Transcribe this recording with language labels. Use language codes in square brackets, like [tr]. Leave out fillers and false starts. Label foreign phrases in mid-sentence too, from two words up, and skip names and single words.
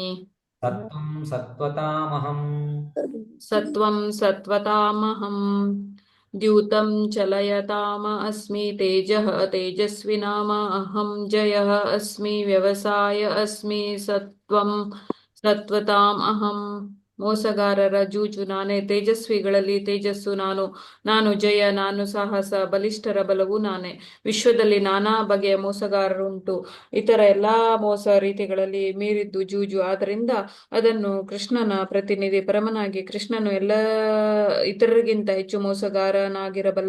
[sa] సత్వం సత్వతామహం సత్వం సత్వతామహం ద్యూతం చలయతామ అస్మి తేజస్వినామ అహం జయ అస్మి వ్యవసాయ అస్మి సత్వం సత్వతాం అహం. [kn] ಮೋಸಗಾರರ ಜೂಜು ನಾನೇ, ತೇಜಸ್ವಿಗಳಲ್ಲಿ ತೇಜಸ್ಸು ನಾನು, ನಾನು ಜಯ, ನಾನು ಸಾಹಸ, ಬಲಿಷ್ಠರ ಬಲವು ನಾನೇ. ವಿಶ್ವದಲ್ಲಿ ನಾನಾ ಬಗೆಯ ಮೋಸಗಾರರುಂಟು, ಇತರ ಎಲ್ಲಾ ಮೋಸ ರೀತಿಗಳಲ್ಲಿ ಮೀರಿದ್ದು ಜೂಜು. ಆದ್ದರಿಂದ ಅದನ್ನು ಕೃಷ್ಣನ ಪ್ರತಿನಿಧಿ ಪರಮನಾಗಿ, ಕೃಷ್ಣನು ಎಲ್ಲ ಇತರರಿಗಿಂತ ಹೆಚ್ಚು ಮೋಸಗಾರನಾಗಿರಬಲ್ಲ.